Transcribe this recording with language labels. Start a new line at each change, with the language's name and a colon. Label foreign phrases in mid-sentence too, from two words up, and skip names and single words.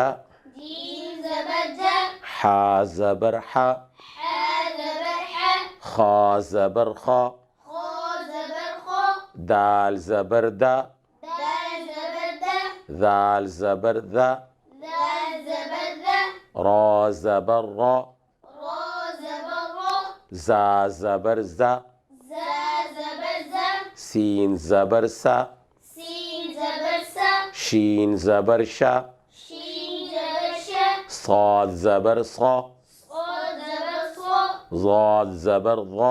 Urdu: جيم زبر جا، حا زبر حا، حا زبر ح، خا زبر خا، خا زبر خا، دال زبر دا، دال زبر دا، ذال زبر ذا، ذال زبر ذا، را زبر را، را زبر را، زا زبر زا، زا زبر زا، سین زبر سا، سین زبر سا، شین زبر شا، شین زبر شا، صاد زبر صا، صاد زبر صا، ضاد زبر ضا،